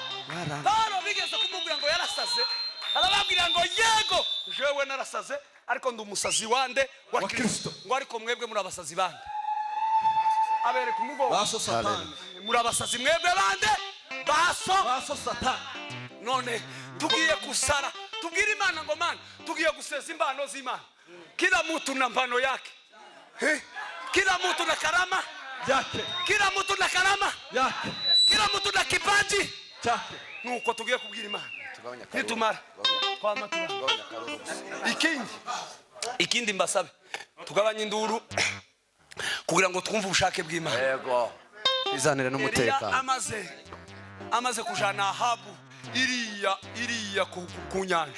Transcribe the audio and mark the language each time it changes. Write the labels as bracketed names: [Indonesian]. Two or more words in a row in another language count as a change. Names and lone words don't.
[Kinyarwanda] Baro bigeze kumubwira ngo yarasaze, arababwira ngo yego jewe narasaze ariko ndi umusazi wande wa Kristo. Ngo ariko mwebwe muri abasazi bande abere kumugo baso Satani, muri abasazi mwebwe bande baso Satani. None tugiye kusara tubwire Imana ngo Mana tugiye gusesa impano z'Imana. [Swahili] Kila mtu na mpano yake, kila mtu na karama yake, kila mtu na karama yake, kila mtu na kipaji chake. [Kinyarwanda] Nuko tugiye kubwira Imana nitumara twamatura ikindi mbasabe tugabanye induru kugira ngo twumve ubushake bw'Imana. Yego. Izanire n'umutekano. Amaze kujana Ahabu iriya ku nyanja.